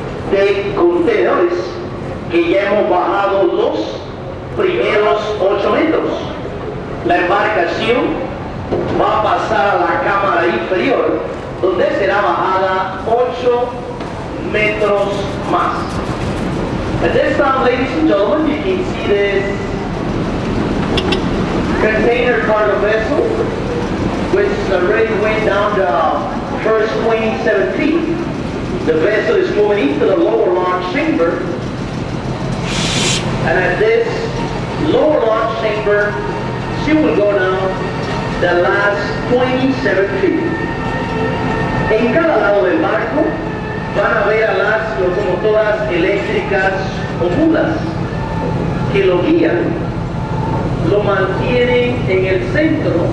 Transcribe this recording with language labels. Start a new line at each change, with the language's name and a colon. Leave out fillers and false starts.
Spanish: De contenedores que ya hemos bajado los primeros 8 metros. La embarcación va a pasar a la cámara inferior, donde será bajada 8 metros más.
English: At this time, ladies and gentlemen, you can see this container cargo vessel, which already went down the first 27 feet. The vessel is moving into the lower launch chamber, and at this lower launch chamber, she will go down the last 27 feet.
Spanish: En cada lado del barco van a ver a las locomotoras eléctricas o mulas que lo guían, lo mantienen en el centro.